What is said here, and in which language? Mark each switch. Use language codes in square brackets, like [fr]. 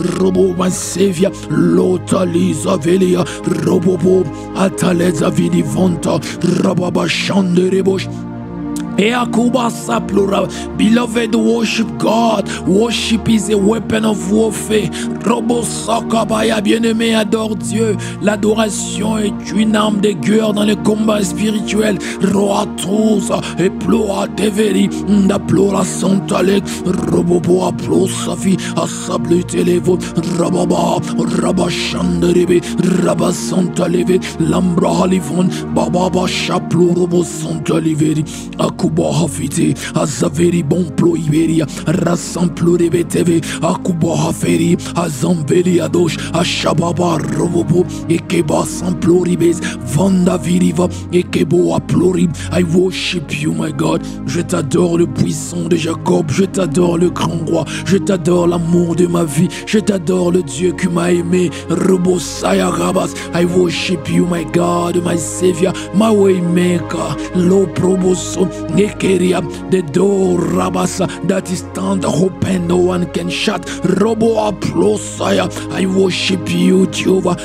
[en] Robo, my Savior. Lota Lisa Velia. Robobo. Ataleza Vidivanta. Rababa Shanderebosh. Eakuba Saplura. Beloved, worship God. Worship is a weapon of warfare. [fr] Robo Sakabaya, bien-aimé, adore Dieu. L'adoration est une arme de guerre dans le combat spirituel. Roatousa et Ploa Deveri. Naplora Santalek. Robobo Aplo Safi. Asable Televo. Rababa. Rabashanderebe. Rabasantaleve. Lambra Halivon. Bababa Chaplo Robo Santaliveri. Ekuba hafiti, azaveri bon plo iberia, rassemble rebeteve, akuba haferi, azambeli adosh, ashababa robobo, ekeba samploribes, vanda viriva, ekebo aplorib. [en] I worship you, my God. [fr] Je t'adore, le puissant de Jacob. Je t'adore, le grand roi. Je t'adore, l'amour de ma vie. Je t'adore, le Dieu qui m'a aimé. Robosaya Rabas. [en] I worship you, my God, my Savior, my Waymaker. Lo proboso, Nekeria, the door Rabasa that is stand open, no one can shut. Robo Aplosaya. I worship you, Jehovah.